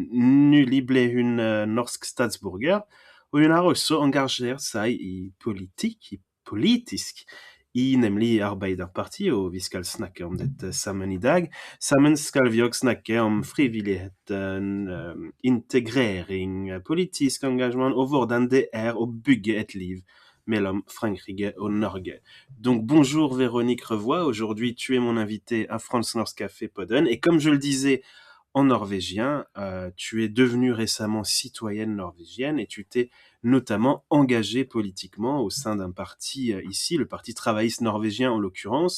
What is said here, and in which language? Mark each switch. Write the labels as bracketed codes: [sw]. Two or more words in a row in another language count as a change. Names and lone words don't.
[no] Nylig ble hun norsk statsborger, og hun har også engasjert seg i politisk i nemlig Arbeiderpartiet, og vi skal snakke om dette sammen i dag. Sammen skal vi også snakke om frivilligheten, integrering, politisk engasjement, og hvordan det å bygge et liv mellom Frankrike og Norge. [fr] Donc bonjour Véronique Revoy, aujourd'hui tu es mon invité à France Norsk Café Podden, et comme je le disais en norvégien, tu es devenue récemment citoyenne norvégienne et tu t'es notamment engagée politiquement au sein d'un parti ici, le Parti travailliste norvégien en l'occurrence.